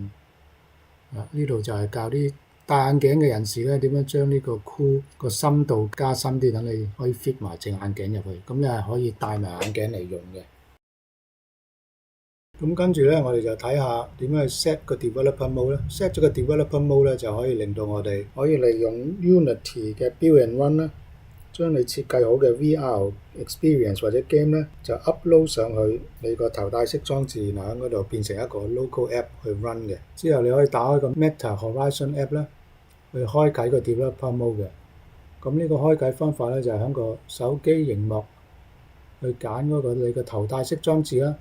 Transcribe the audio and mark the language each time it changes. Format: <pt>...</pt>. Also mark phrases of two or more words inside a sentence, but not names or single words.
<yue>呢度就係教啲戴眼鏡嘅人士咧點樣將呢個箍個深度加深啲，等你可以 fit 埋隻眼鏡入去，咁你係可以戴埋眼鏡嚟用嘅。咁跟住咧，我哋就睇下點樣去 set 個</yue> <en>developer mode</en> <yue>咧。set 咗個</yue> <en>developer mode</en> <yue>咧，就可以令到我哋可以利用 Unity 嘅</yue> <en>build and run</en> <yue>啦，將你設計好嘅</yue> <en>VR experience</en> <yue>或者 game 咧，就 upload 上去你個頭戴式裝置，然後喺嗰度變成一個</yue> <en>local app</en> <yue>去 run 嘅。之後你可以打開個 Meta Horizon app 咧，去開啟個</yue> <en>developer mode</en> <yue>嘅。咁呢個開啟方法咧，就係喺個手機螢幕去揀嗰個你個頭戴式裝置啦。</yue>